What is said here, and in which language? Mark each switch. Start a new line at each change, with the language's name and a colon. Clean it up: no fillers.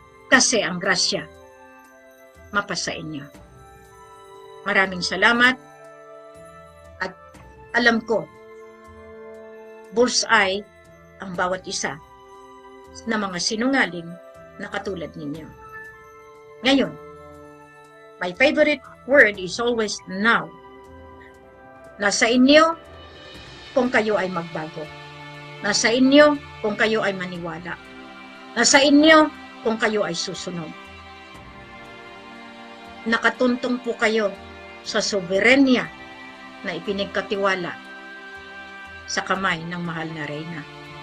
Filipino: Kasi ang grasya, mapasa inyo. Maraming salamat at alam ko, bullseye ang bawat isa na mga sinungaling na katulad ninyo.
English: Ngayon, my favorite word is always now.
Filipino: Nasa inyo kung kayo ay magbago. Nasa inyo kung kayo ay maniwala. Nasa inyo kung kayo ay susunod. Nakatuntong po kayo sa soberenya na ipinagkatiwala sa kamay ng mahal na Reyna.